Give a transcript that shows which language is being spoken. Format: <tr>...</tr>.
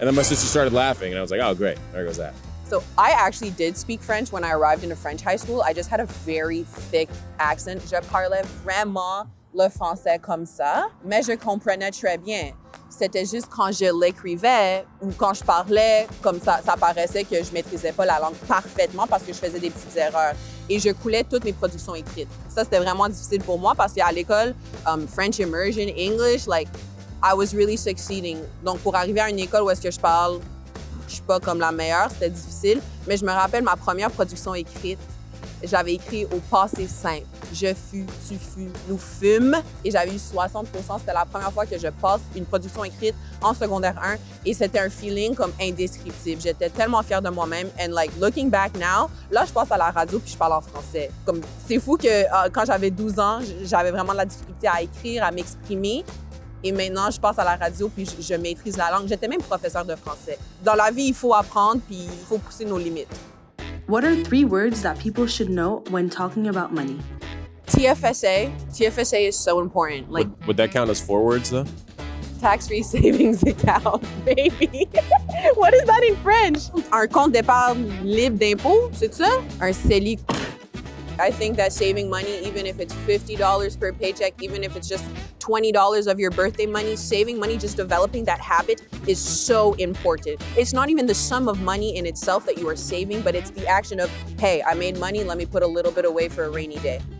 <en>And then my sister started laughing and I was like, oh, great. There goes that. So I actually did speak French when I arrived in a French high school. I just had a very thick accent.</en> <fr>Je parlais vraiment le français comme ça, mais je comprenais très bien. c'était juste quand je l'écrivais ou quand je parlais, comme ça paraissait que je maîtrisais pas la langue parfaitement parce que je faisais des petites erreurs. Et je coulais toutes mes productions écrites. Ça, c'était vraiment difficile pour moi parce qu'à l'école,</fr> <en>French immersion, English, like, I was really succeeding.</en> <fr>Donc, pour arriver à une école où est-ce que je parle, je suis pas comme la meilleure, c'était difficile. Mais je me rappelle ma première production écrite, je l'avais écrit au passé simple. Je fus, tu fus, nous fûmes. Et j'avais eu 60%. C'était la première fois que je passe une production écrite en secondaire 1. Et c'était un feeling comme indescriptible. J'étais tellement fière de moi-même.</fr> <en>And like, looking back now,</en> <fr>là, je passe à la radio puis je parle en français. Comme, c'est fou que quand j'avais 12 ans, j'avais vraiment de la difficulté à écrire, à m'exprimer. Et maintenant, je passe à la radio puis je maîtrise la langue. J'étais même professeure de français. Dans la vie, il faut apprendre puis il faut pousser nos limites.</fr> <en>What are 3 words that people should know when talking about money? TFSA. TFSA is so important. Like, Would that count as 4 words though? tax-free savings account, baby. What is that in French?</en> <fr>Un compte d'épargne libre d'impôt, c'est ça? Un CELI.</fr> <en>I think that saving money, even if it's $50 per paycheck, even if it's just $20 of your birthday money, saving money, just developing that habit is so important. It's not even the sum of money in itself that you are saving, but it's the action of, hey, I made money, let me put a little bit away for a rainy day.</en>